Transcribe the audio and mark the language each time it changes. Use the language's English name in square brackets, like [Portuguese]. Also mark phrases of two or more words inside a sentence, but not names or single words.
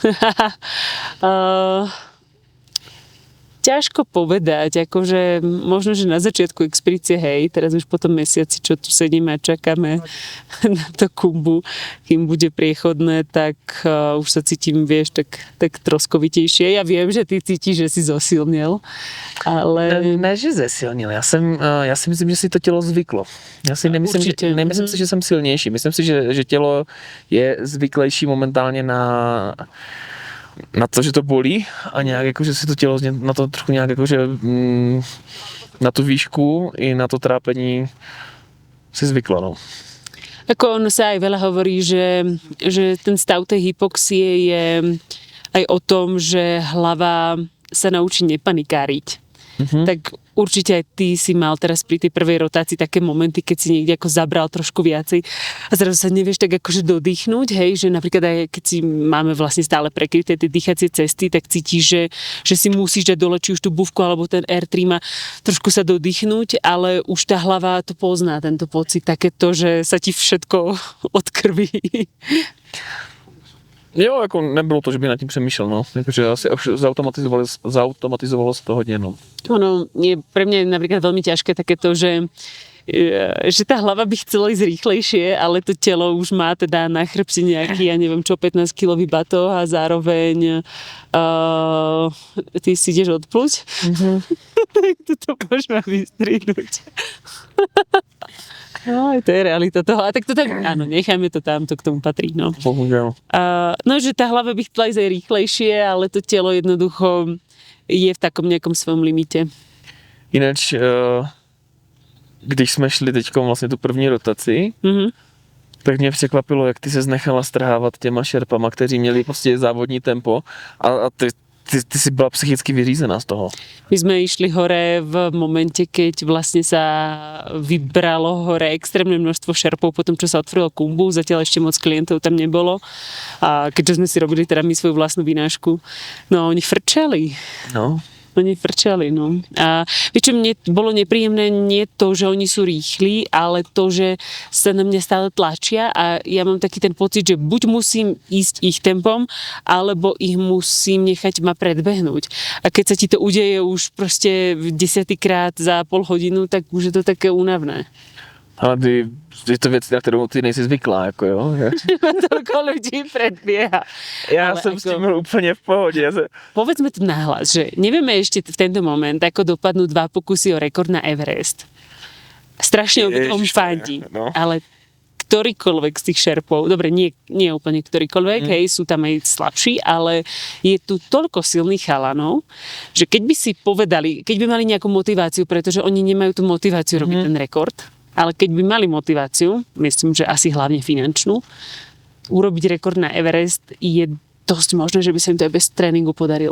[Slovak] Ťažko povedať, akože možno, že na začiatku expedície, hej, teraz už po tom mesiaci, čo tu sedíme a čakáme na to kumbu, kým bude priechodné, tak už sa cítim, vieš, tak troskovitejšie. Ja viem, že ty cítiš, že si zosilnil, ale... [Czech] Ne, že zesilnil. Já si myslím, že si to tělo zvyklo. Já si nemyslím si, že jsem silnější. Myslím si, že tělo je zvyklejší momentálně na to, že to bolí a nějak jako, že si to tělo na to trochu nějak jako, že na tu výšku i na to trápení si zvyklo, no. [Slovak] Ako ono sa aj veľa hovorí, že ten stav tej hypoxie je aj o tom, že hlava sa naučí nepanikáriť. Tak určite aj ty si mal teraz pri tej prvej rotácii také momenty, keď si niekde ako zabral trošku viacej a zrazu sa nevieš tak akože dodýchnuť, hej, že napríklad aj keď si máme vlastne stále prekryté tie dýchacie cesty, tak cítiš, že si musíš dať dole či už tú bufku alebo ten R3 má trošku sa dodýchnuť, ale už tá hlava to pozná, tento pocit, takéto, že sa ti všetko odkrví. [Czech] Jo, jako nebylo to, že by nad tím přemýšlel, no. Jakože asi zautomatizovalo se to hodně, no. [Slovak] Ono je pre mňa napríklad veľmi ťažké takéto, že tá hlava by chcela ísť rýchlejšie, ale to telo už má teda na chrbte nejaký, ja neviem čo, 15-kilový batoh a zároveň ty si ideš odpluť. Tak toto môžeme vystrihnúť. No, to je realita toho. A tak to tak, áno, nechajme to tam, to k tomu patrí, no. No, že tá hlava by chcela ísť aj rýchlejšie, ale to telo jednoducho je v takom nejakom svojom limite. Ináč, [Czech] když jsme šli teďkom vlastně tu první rotaci, tak mě překvapilo, jak ty se nechala strhávat těma šerpama, kteří měli prostě závodní tempo a ty ty si byla psychicky vyřízená z toho. [Slovak] My sme išli hore v momente, keď vlastne sa vybralo hore extrémne množstvo šerpov, potom čo sa otvorilo Kumbu, zatiaľ ešte moc klientov tam nebolo. A keďže sme si robili teda my svoju vlastnú vynášku, no oni frčali. No. Oni frčali, no. A vieš čo, mne bolo nepríjemné nie to, že oni sú rýchli, ale to, že sa na mňa stále tlačia a ja mám taký ten pocit, že buď musím ísť ich tempom, alebo ich musím nechať ma predbehnúť. A keď sa ti to udeje už proste 10-krát za pol hodinu, tak už je to také únavné. [Czech] Ale je to věc, na kterou ty nejsi zvyklá, jako jo? [Slovak] Toľko ľudí predbieha. [Czech] Já Ale jsem s tím byl úplně v pohodě. [Slovak] Povedzme to nahlas, že nevieme ešte v tento moment, ako dopadnú 2 pokusy o rekord na Everest. Strašne obidvom fandí, no. ale ktorýkoľvek z tých šerpov, dobre, nie úplne ktorýkoľvek, hej, sú tam aj slabší, ale je tu toľko silných chalanov, že keď by si povedali, keď by mali nejakú motiváciu, pretože oni nemajú tú motiváciu robiť ten rekord, ale keď by mali motiváciu, myslím, že asi hlavne finančnú, urobiť rekord na Everest je dosť možné, že by sa im to aj bez tréningu podarilo.